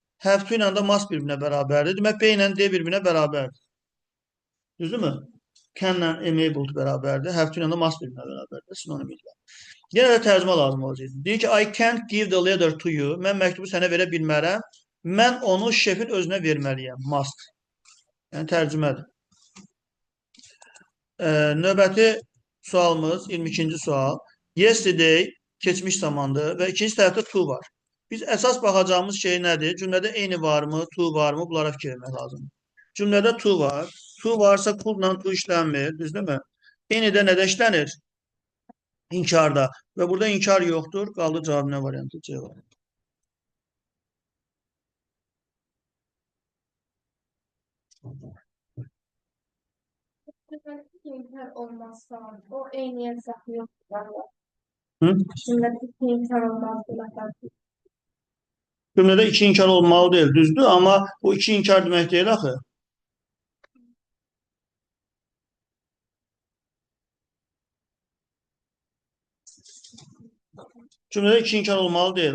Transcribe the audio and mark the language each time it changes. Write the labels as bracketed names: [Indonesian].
[Azerbaijani] Have to ilə də must bir-birinə bərabərdir. Demək, B ilə D bir-birinə bərabərdir. Düzdürmü? Can-lə am able to bərabərdir. Have to ilə də must bir-birinə bərabərdir. Sinonimdir. Yenə də tərcümə lazım olacaq. Deyir ki, [English] I can't give the letter to you. [Azerbaijani] Mən məktubu sənə verə bilmərəm. Mən onu şefin özünə verməliyəm. Must. Yəni tərcümədir. Növbəti sualımız 22-ci sual. Yesterday keçmiş zamandır və ikinci tərəfdə to var. Biz əsas baxacağımız şey nədir? Cümlədə eyni varmı, to varmı? Bunlara fikir vermək lazımdır. Cümlədə to var. To varsa could-la to işlənmir. Düzdürmü? Eyni də nədə işlənir? İnkarda. Və burada inkar yoxdur. Qaldı cavab nə variantı? C var. [Turkish] İnkar olmazsa o en iyi saklıyor. Hı? Cümlede inkar olmazsa [Azerbaijani] Cümlədə iki inkar olmalı deyil. Düzdür, amma bu iki inkar demək deyil axı. Cümlədə iki inkar olmalı deyil.